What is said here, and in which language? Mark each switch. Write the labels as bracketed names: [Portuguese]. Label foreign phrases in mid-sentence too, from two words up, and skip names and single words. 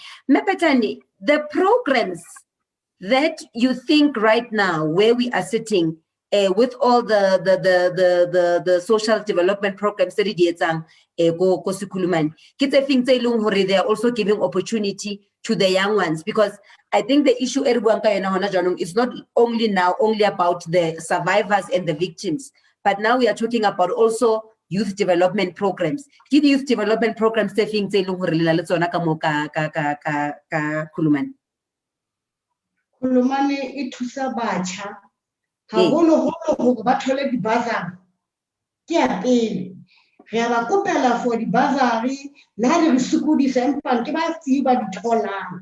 [English] Petani, the programs that you think right now, where we are sitting, with all the social development programs that they are also giving opportunity to the young ones, because I think the issue is not only about the survivors and the victims, but now we are talking about also youth development programs. Give youth development programs [Southern Sotho] Kulumane e thusa batjha haholo hore ba thole di-bursary ke ya pele. Re a ba kopela for di-bursary, le ha di re sokodisa empa ke ba tsi ba di tholang.